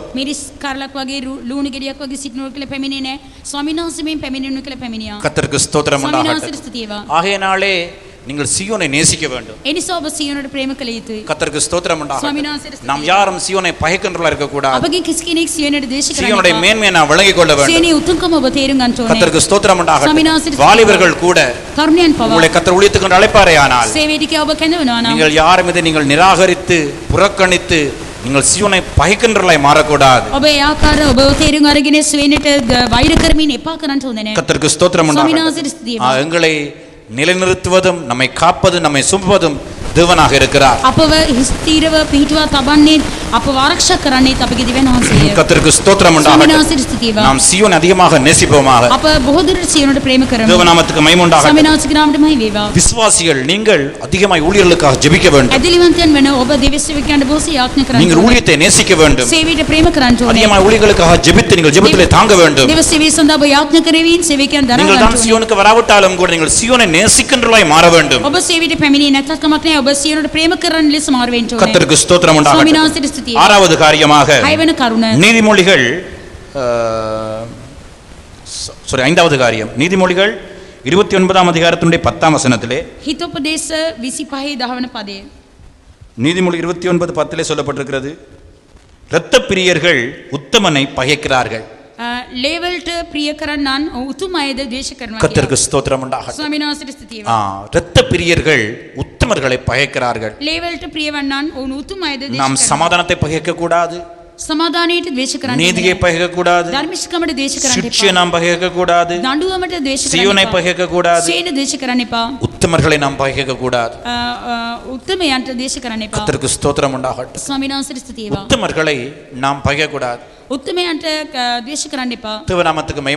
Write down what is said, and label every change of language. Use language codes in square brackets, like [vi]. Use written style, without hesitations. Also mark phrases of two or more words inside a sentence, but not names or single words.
[si] මිරිස් කරලක් වගේ ලුණු ගෙඩියක් වගේ සිටිනවා කියලා පැමිණෙන්නේ නෑ. ස්වාමීන් වහන්සේ මේ පැමිණෙනු කියලා පැමිණියා. [ta] கர்த்தருக்கு ஸ்தோத்திரம் [si] ස්වාමීන් [ta] உண்டாகட்டும். [si] වහන්සේට ස්තුතියවා. [ta] ஆகையினாலே நீங்கள் சீயோனை நேசிக்க வேண்டும். [si] ඒ නිසා ඔබ සියෝනට ප්‍රේම කළ යුතුයි. [ta] கர்த்தருக்கு ஸ்தோத்திரம் [si] ස්වාමීන් [ta] உண்டாகட்டும். [si] වහන්සේට ස්තුතියි. [ta] நாம் யாரும் சீயோனை பகைக்கின்றவர்களா இருக்க கூடாது. [si] අපගේ කිසි කෙනෙක් සියෝනට ද්වේෂ කරන්නේ [ta] சீயோனுடைய [si] නැහැ. [ta] மேன்மையை நாம் விளங்கிக் கொள்ள வேண்டும். [si] සියෝනේ උතුම්කම ඔබ තේරුම් ගන්න ඕනේ. [ta] கர்த்தருக்கு ஸ்தோத்திரம் [si] ස්වාමීන් [ta] உண்டாகட்டும். [si] වහන්සේට [ta] வாலிபர்கள் கூட [si] තරුණයන් පවා [ta] உங்களை கர்த்தர் ஊழியத்துக்கு அழைப்பாரேயானால் [si] සේවයට කියා ඔබ කැඳවනවා නම් [ta] நீங்கள் யாரும் இதை நீங்கள் நிராகரித்து புறக்கணித்து நீங்கள் சீயோனை பகைக்கின்றவர்களாய் மாறக்கூடாது. [si] ඔබ ඒ ආකාර ඔබ තේරුම් අරගෙන සියෝනට වෛර කරමින් එපා කරන්න හොඳ නැහැ. [ta] கர்த்தருக்கு ஸ்தோத்திரம் [si] ස්වාමීන් [ta] உண்டாகட்டும். [si] වහන්සේට ස්තුතියි. [ta] எங்களை நிலைநிறுத்துவதும் நம்மை காப்பதும் நம்மை சுமப்பதும் தேவனாக இருக்கிறார். [si] අපව ස්ථීරව පිහිටුවා තබන්නේ අපව ආරක්ෂා කරන්නේත් අපගේ දිව්‍යන් වහන්සේය. [ta] கர்த்தருக்கு ஸ்தோத்திரம் [si] ස්වාමීන් [ta] உண்டாகட்டும். [si] වහන්සේට ස්තුතියි. [ta] நாம் சீயோனை அதிகமாக நேசிப்போமாக. [si] අප බොහෝ දුරට සියෝනට ප්‍රේම කරමු. [ta] தேவநாமத்துக்கு மகிமை உண்டாகட்டும். [si] ස්වාමීන් වහන්සේගේ නාමයට මහිම වේවා. [ta] விசுவாசிகள் நீங்கள் அதிகமாய் ஊழியர்களுக்காக ஜெபிக்க வேண்டும். [si] ඇදලිවන්තයන් වන ඔබ දෙවියන් සේවකයන්ට බොහෝසේ යාඥා කරන්න [ta] நீங்கள் [si] ඕනේ. [ta] ஊழியத்தை நேசிக்க வேண்டும். [si] සේවයට ප්‍රේම කරන්න ඕනේ. [ta] அதிகமாய் ஊழியர்களுக்காக ஜெபித்து நீங்கள் ஜெபத்திலே தாங்க வேண்டும். [si] දෙවියන් සේවය සඳහා ඔබ යාඥා කරවීන් සේවකයන් දරා [ta] நீங்கள் [si] ගන්න [ta] தான் [si] ඕනේ. [ta] சீயோனுக்கு வராவிட்டாலும் கூட நீங்கள் சீயோனை நேசிக்கின்றவர்களாய் மாற வேண்டும். [si] ඔබ සේවයට පැමිණියේ නැත්නම් කමක් නැහැ. ඔබ සියෝනට ප්‍රේම කරන්න ලෙස මාරු වෙන්න ඕනේ. [ta] கர்த்தருக்கு ஸ்தோத்திரம் [si] ස්වාමීන් [ta] உண்டாகட்டும். [si] වහන්සේට ස්තුතියි. [ta] ஆறாவது காரியமாக [si] හයවන කරුණ [ta] நீதிமொழிகள் சாரி 5வது காரியம் நீதிமொழிகள் 29ஆம் அதிகாரத்தினுடைய 10ஆம் வசனத்திலே [si] හිතෝපදේශ 25 10 වන පදය. [ta] நீதிமொழி 29:10 சொல்லப்பட்டிருக்கிறது, இரத்த பிரியர்கள் உத்தமனை பகைக்கிறார்கள். [si] ලේවල්ට ප්‍රිය කරන්නන් උතුම් අයද ද්වේෂ කරනවා. [ta] கர்த்தருக்கு ஸ்தோத்திரம் உண்டாகட்டும். [si] ස්වාමීන් වහන්සේට ස්තුතියි. [ta] இரத்த பிரியர்கள் உத்தமர்களை பகைக்கிறார்கள். [si] ලේවල්ට ප්‍රිය වන්නන් ඔවුන් උතුම් අයද ද්වේෂ [ta] நாம் [si] කරනවා. [ta] சமாதானத்தை பகைக்க கூடாது, [si] සමාදානයට ද්වේෂ කරන්න [ta] நீதியை பகைக்க கூடாது, [si] ධර්මිෂ්ඨකමට ද්වේෂ කරන්න [ta] சிட்சையை [si] එපා. [ta] நாம் பகைக்க கூடாது, [si] දඬුවමට ද්වේෂ [ta] சீயோனை [si] කරන්න එපා. [ta] பகைக்க கூடாது, [si] සීන ද්වේෂ කරන්න එපා. [ta] உத்தமர்களை நாம் பகைக்க கூடாது. [si] උත්තමයන්ට ද්වේෂ කරන්න එපා. [ta] கர்த்தருக்கு ஸ்தோத்திரம் உண்டாகட்டும். [si] ස්වාමීන් වහන්සේට ස්තුතියි. [ta] உத்தமர்களை நாம் பகைக்க கூடாது. [si] උත්තමයන්ට ද්වේෂ කරන්න එපා. [ta] தேவநாமத்துக்கு மகிமை